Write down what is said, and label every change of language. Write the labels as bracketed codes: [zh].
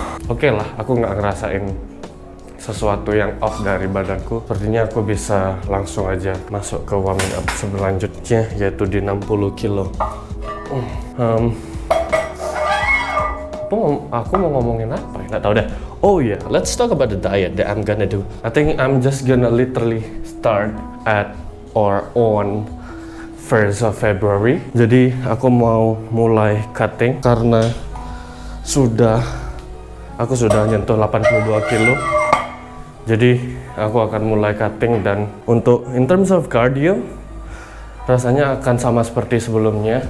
[id] Oke lah, aku nggak ngerasain sesuatu yang off dari badanku. Sepertinya aku bisa langsung aja masuk ke warming up selanjutnya, yaitu di 60 kilo. Aku mau ngomongin apa ya? Nggak tahu deh. [en] Let's talk about the diet that I'm gonna do. I think I'm just gonna literally start at or on 1st of February. [id] Jadi aku mau mulai cutting karena aku sudah nyentuh 82 kilo. Jadi aku akan mulai cutting, dan untuk [en] in terms of cardio [id] rasanya akan sama seperti sebelumnya.